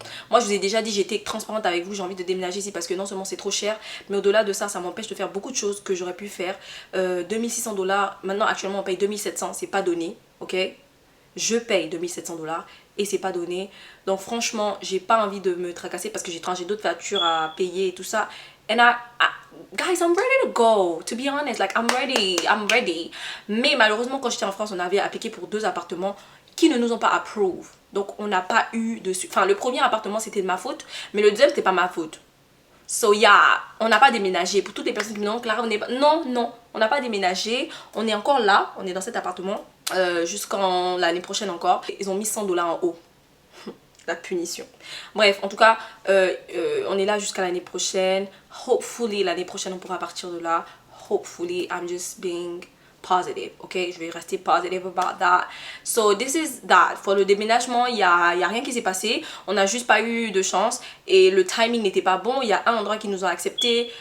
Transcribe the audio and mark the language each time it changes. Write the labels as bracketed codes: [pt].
[fr] Moi, je vous ai déjà dit, j'étais transparente avec vous, j'ai envie de déménager ici parce que non seulement c'est trop cher, mais au-delà de ça, ça m'empêche de faire beaucoup de choses que j'aurais pu faire. 2600 $, maintenant actuellement on paye 2700, c'est pas donné, ok? Je paye 2700 $ et c'est pas donné. Donc franchement, j'ai pas envie de me tracasser parce que j'ai d'autres factures à payer et tout ça. [en] And guys, I'm ready to go. To be honest, like I'm ready. [fr] Mais malheureusement, quand j'étais en France, on avait appliqué pour 2 appartements qui ne nous ont pas approved. Donc on n'a pas eu de... Enfin, le premier appartement, c'était de ma faute, mais le deuxième, c'était pas ma faute. [en] So yeah, [fr] on n'a pas déménagé. Pour toutes les personnes qui me disent, non, Clara, on n'est pas... Non, on n'a pas déménagé. On est encore là, on est dans cet appartement jusqu'en l'année prochaine encore. Ils ont mis 100 $ en haut. La punition. Bref, en tout cas, on est là jusqu'à l'année prochaine. [en] Hopefully, [fr] l'année prochaine, on pourra partir de là. [en] Hopefully, I'm just being positive, ok? [fr] Je vais rester positive [en] about that. So, this is that. [fr] Pour le déménagement, il y a rien qui s'est passé. On n'a juste pas eu de chance. Et le timing n'était pas bon. Il y a un endroit qui nous a accepté.